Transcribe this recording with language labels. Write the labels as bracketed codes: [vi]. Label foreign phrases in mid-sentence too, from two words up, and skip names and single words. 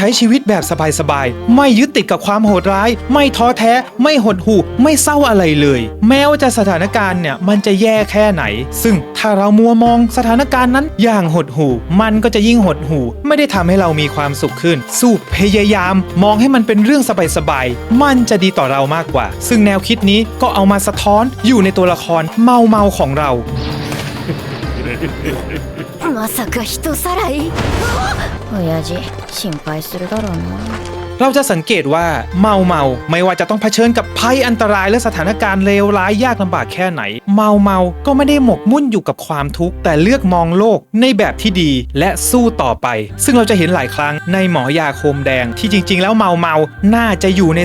[th] ชีวิตแบบสบายๆไม่ยึดติดกับความโหดร้ายไม่ท้อแท้ไม่หดหู่ไม่เศร้าอะไรเลยแม้ว่าจะสถานการณ์เนี่ยมันจะแย่แค่ไหนซึ่งถ้าเรามัวมองสถานการณ์นั้นอย่างหดหู่มันก็จะยิ่งหดหู่ไม่ได้ทำให้เรามีความสุขขึ้นสู้พยายามมองให้มันเป็นเรื่องสบายๆมันจะดีต่อเรามากกว่าซึ่งแนวคิดนี้ก็เอามาสะท้อนอยู่ในตัวละครเมาของเรา [ja] まさか人さらい親父心配するだろうな [th] เราจะสังเกตว่าเมาไม่ว่าจะต้องเผชิญกับภัยอันตรายและสถานการณ์เลวร้ายยากลำบากแค่ไหนเมาก็ไม่ได้หมกมุ่นอยู่กับความทุกข์แต่เลือกมองโลกในแบบที่ดีและสู้ต่อไปซึ่งเราจะเห็นหลายครั้งในหมอยาโคมแดงที่จริงๆแล้วเมาน่าจะอยู่ใน